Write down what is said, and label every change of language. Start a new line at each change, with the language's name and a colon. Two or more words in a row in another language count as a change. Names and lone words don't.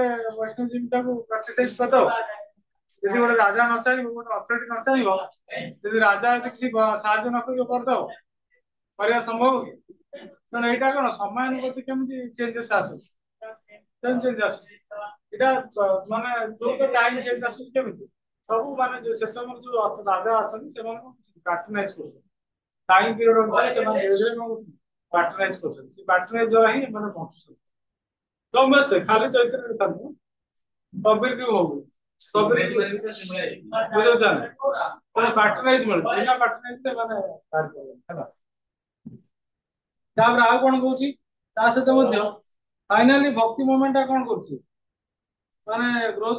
Odia: ବୈଷ୍ଣବ ଟାକୁ ପ୍ରାକ୍ଟିସାଇଜ କରିଦବ ଯଦି ଗୋଟେ ରାଜା ନ ଚାହିଁବ ଗୋଟେ ଅଥରିଟି ନ ଚାହିଁବ ଯଦି ରାଜା ଯଦି କିଛି ସାହାଯ୍ୟ ନ କରିବ କରିଦବ କରିବା ସମ୍ଭବ କି ତେଣୁ ଏଇଟା କଣ ସମୟାନୁବର୍ତ୍ତୀ କେମିତି ଚେଞ୍ଜେସ୍ ଆସୁଛି ଚେଞ୍ଜ ଆସୁଛି ଏଇଟା ମାନେ ଯୋଉ ଟାଇମ ଚେଞ୍ଜ ଆସୁଛି କେମିତି ସବୁ ମାନେ ସେ ସମୟରେ ଯୋଉ ରାଜା ଅଛନ୍ତି ସେମାନଙ୍କୁ ପାଟ୍ରୋନାଇଜ କରୁଛନ୍ତି
English: time period
Odia: अनुसार ସେମାନେ ଧୀରେ ଧୀରେ କଣ ପାଟ୍ରୋନାଇଜ କରୁଛନ୍ତି ସେ ପାଟ୍ରୋନାଇଜ ଦ୍ୱାରା ହିଁ ଏମାନେ ବଞ୍ଚୁଛନ୍ତି ସମସ୍ତେ ଖାଲି ଚୈତନ୍ୟ ଥାନ୍ତି କବିର ବି ହଉ କବିର ବୁଝାଉଛନ୍ତି ପାଟ୍ରୋନାଇଜ ମିଳୁଛି ବିନା ପାଟ୍ରୋନାଇଜ ସେମାନେ ହେଲା ତାପରେ ଆଉ କଣ କହୁଛି ତା ସହିତ ମଧ୍ୟ ଫାଇନାଲି ଭକ୍ତି ମୁଭମେଣ୍ଟ ଟା କଣ କରୁଛି ମାନେ ଗ୍ରୋଥ